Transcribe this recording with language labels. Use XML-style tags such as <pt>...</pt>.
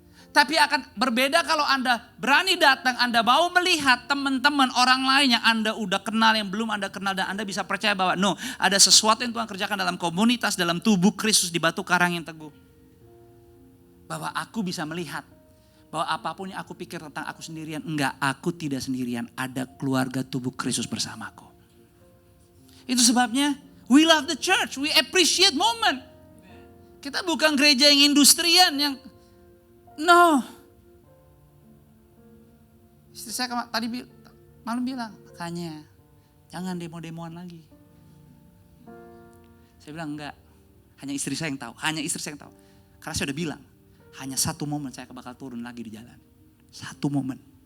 <id>Tapi akan berbeda kalau Anda berani datang, Anda mau melihat teman-teman orang lain yang Anda udah kenal, yang belum Anda kenal. Dan Anda bisa percaya bahwa ada sesuatu yang Tuhan kerjakan dalam komunitas, dalam tubuh Kristus di Batu Karang yang teguh. Bahwa aku bisa melihat bahwa apapun yang aku pikir tentang aku sendirian, enggak, aku tidak sendirian. Ada keluarga tubuh Kristus bersamaku. Itu sebabnya</id> <en>we love the church, we appreciate moment.</en> <id>Kita bukan gereja yang industrian yang no. Istri saya tadi malam bilang, makanya jangan demo-demoan lagi. Saya bilang enggak, hanya istri saya yang tahu, hanya istri saya yang tahu. Karena saya udah bilang, hanya satu momen saya bakal turun lagi di jalan. Satu momen.</id>